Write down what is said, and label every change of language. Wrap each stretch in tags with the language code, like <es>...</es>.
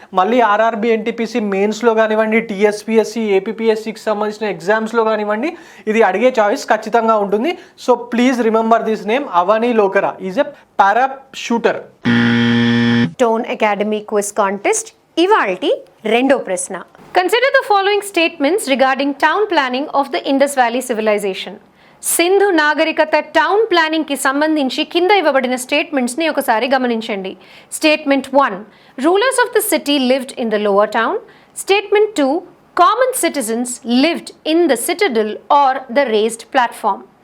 <te>మళ్ళీ RRB NTPC మెయిన్స్లో కానివ్వండి, టీఎస్పీఎస్సీ, ఏపీపీఎస్సీకి సంబంధించిన ఎగ్జామ్స్లో కానివ్వండి, ఇది అడిగే చాయిస్ ఖచ్చితంగా ఉంటుంది.</te> <en>So please remember this name. Avani Lekhara is a para shooter.</en> <te>Tone academy quiz contest ఇవాల్టి రెండో ప్రశ్న.</te> <en>Consider the following statements regarding town planning of the Indus Valley civilization.</en> <te>Sindhu నాగరికత టౌన్ ప్లానింగ్ కి సంబంధించి కింద ఇవ్వబడిన స్టేట్మెంట్స్ ని ఒకసారి గమనించండి.</te> <en>Statement 1, rulers of the city lived in the lower town. Statement 2, common citizens lived in the citadel or the raised platform.</en>